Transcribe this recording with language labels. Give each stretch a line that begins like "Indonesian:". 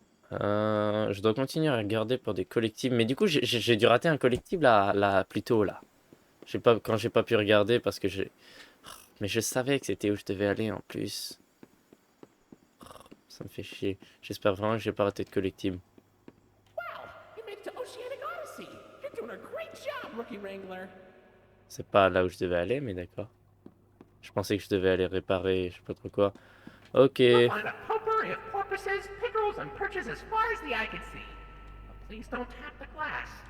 French: Je dois continuer à regarder pour des collectibles, mais du coup j'ai dû rater un collectible là plus tôt là. Quand j'ai pas pu regarder parce que mais je savais que c'était où je devais aller en plus. Ça me fait chier. J'espère vraiment que j'ai pas raté de collectible.
English: Wow, you made it to Oceanic Odyssey. You're doing a great job, Rookie Wrangler.
French: C'est pas là où je devais aller, mais d'accord. Je pensais que je devais aller réparer, je sais pas trop quoi. Ok.
English: You'll find a pumper and porpoises, pickerels, and perches as far as the eye can see. But please don't tap the glass.